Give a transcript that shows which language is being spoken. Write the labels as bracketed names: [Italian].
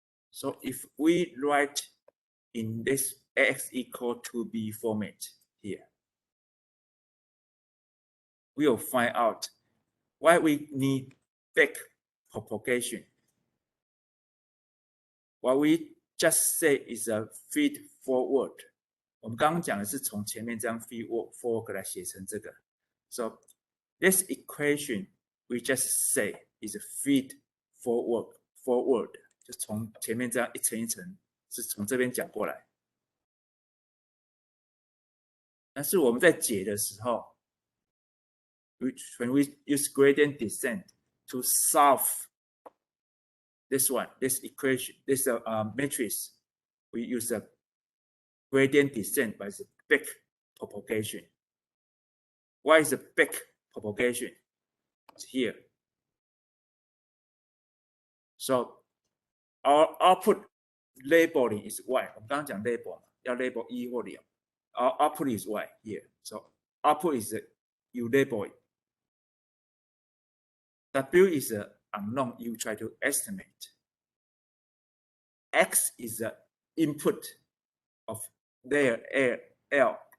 [English] So if we write in this Ax equal to B format here, we will find out why we need back propagation. What we just say is a feed forward. [Chinese] 我们刚刚讲的是从前面这样 feed forward 来写成这个。 [English] So this equation we just say is a feed forward， [Chinese] 就从前面这样一层一层是从这边讲过来。但是我们在解的时候 [English] ，when we use gradient descent to solve this one, this equation, this matrix, we use a gradient descent by the back propagation. Why is the back propagation? It's here. So our output labeling is Y. [Chinese] 我们刚刚讲 label 要 label 1或2。 [English] Our output is Y here. So output is you label it. W is an unknown you try to estimate. X is the input of layer L.